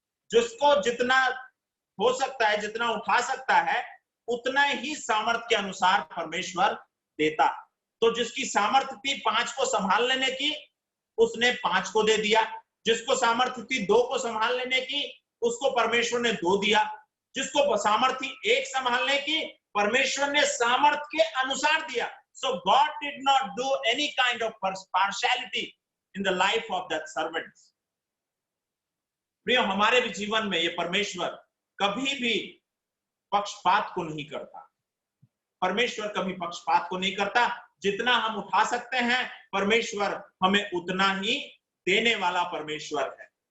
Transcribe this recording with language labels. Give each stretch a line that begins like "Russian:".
Hindi: जिसको जितना हो सकता है, जितना उठा सकता है, उतना ही सामर्थ्य के अनुसार परमेश्वर देता। तो जिसकी सामर्थ्य थी 5 को संभाल लेने की, उसने 5 को दे दिया। जिसको सामर्थ्य थी 2 को संभाल लेने की, उसको परमेश्वर ने 2 दिया। जिसको सामर्थ्य 1 संभालने की, परमेश्वर ने सामर्थ्य के अनुसार दिया।
English: So God did not do any kind of partiality in the life of that servant.
Hindi: प्रिय, हमारे भी जीवन में ये परमेश्वर कभी भी पक्षपात को नहीं करता। परमेश्वर कभी पक्षपात को नहीं करता। जितना हम उठा सकते हैं, परमेश्वर हमें उतना ही देने वाला परमेश्वर है।